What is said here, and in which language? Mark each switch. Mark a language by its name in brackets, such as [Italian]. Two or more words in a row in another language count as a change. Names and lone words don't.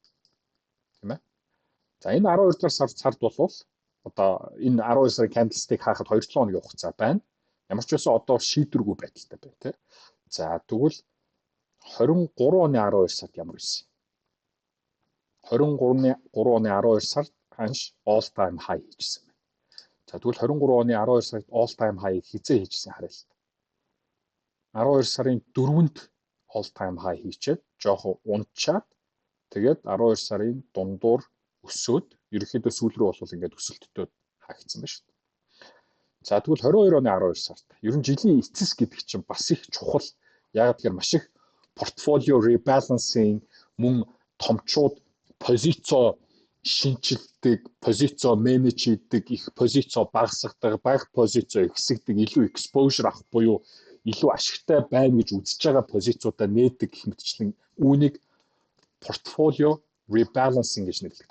[Mongolian] Тийм ээ. За энэ 12 дугаар сард бол одоо энэ 12 сарын candlestick хаахад 2-7 хоногийн хугацаа байна. Ямар ч байсан одоо шийдвэргүй байдалтай байна тийм. За тэгвэл 23 оны 12 сард ямар байсан? 23 оны 12 сард ханш [English] all time high [Mongolian] хийжсэн байна. За тэгвэл 23 оны 12 сард [English] all time high [Mongolian] хизээ хийжсэн харъя л. 12 сарын 4-нд [English] all time high [Mongolian] хийчээд жоохон унтчаад тэгээд 12 сарын дундуур өсөөд ерөнхийдөө сүүл рүү бол ингээд өсөлттэй хаагдсан байна шүү дээ. За тэгвэл 22 оны 12 сард ер нь жилийн эцэс гэдэг чинь бас их чухал. Яг тэгэхээр маш их портфолио rebalancing мөн томчууд позицоо шинжилдэг, позицоо менеж хийдэг, их позицоо багасгадаг, бага позицоо ихсэгдэг, илүү exposure авах буюу илүү ашигтай байна гэж үзэж байгаа позицуудаа нээдэг гэх мэтчлэн үүнийг портфолио rebalancing гэж нэрлэдэг.